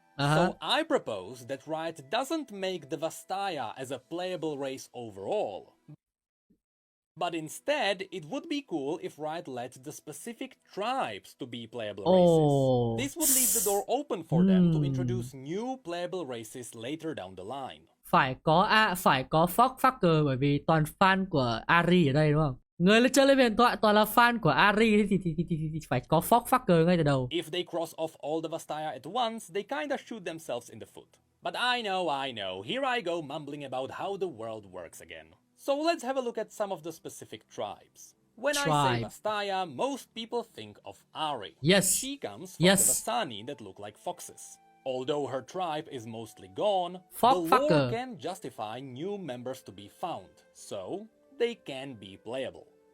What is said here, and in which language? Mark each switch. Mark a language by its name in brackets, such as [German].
[English] So I propose that Riot doesn't make the Vastaya as a playable race overall. But instead, it would be cool if Riot let the specific tribes to be playable races. This would leave the door open for them to introduce new playable races later down the line. [Vietnamese] Phải có fucker bởi vì toàn fan của Ari ở đây đúng không? Người lên chơi lên huyền thoại toàn là fan của Ari thì phải có fucker ngay từ đầu. [English] If they cross off all the Vastaya at once, they kinda shoot themselves in the foot. But I know, here I go mumbling about how the world works again. So let's have a look at some of the specific tribes. When I say Vastaya, most people think of Ari. Yes. She comes from the Vastani that look like foxes. Although her tribe is mostly gone, the lore can justify new members to be found, so they can be playable.